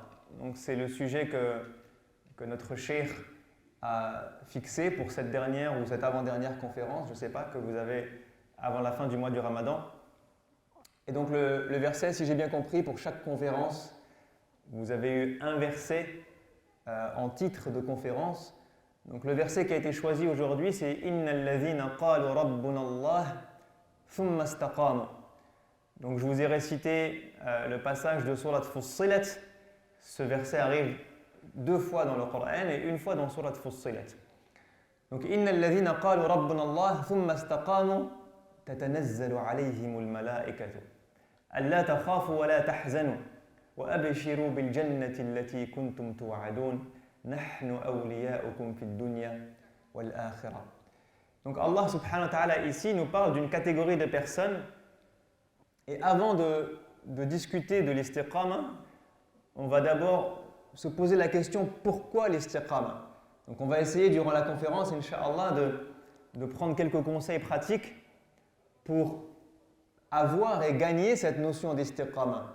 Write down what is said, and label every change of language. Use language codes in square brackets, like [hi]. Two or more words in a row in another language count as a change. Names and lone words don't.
[fr] Donc c'est le sujet que notre cheikh a fixé pour cette dernière ou cette avant-dernière conférence, je ne sais pas, que vous avez avant la fin du mois du Ramadan. Et donc le verset, si j'ai bien compris, pour chaque conférence, vous avez eu un verset en titre de conférence. Donc le verset qui a été choisi aujourd'hui, c'est « [ar] إن الذين قالوا ربنا الله ثم استقاموا ». [fr] Donc je vous ai récité le passage de Surat Fussilat. Ce verset arrive 2 fois dans le Coran et 1 fois dans Surat Fussilat. [ar] Donc « إن الذين قالوا ربنا الله ثم استقاموا تتنزل عليهم الملائكة ألا تخافوا ولا تحزنوا وأبشروا بالجنة التي كنتم توعدون نحن أولياؤكم في الدنيا والآخرة ». [fr] Donc [ar] الله سبحانه وتعالى [fr] ici nous parle d'une catégorie de personnes. Et avant de discuter de l'istiqama, on va d'abord se poser la question pourquoi l'istiqama. Donc on va essayer durant la conférence, Inch'Allah, de prendre quelques conseils pratiques pour avoir et gagner cette notion d'istiqama.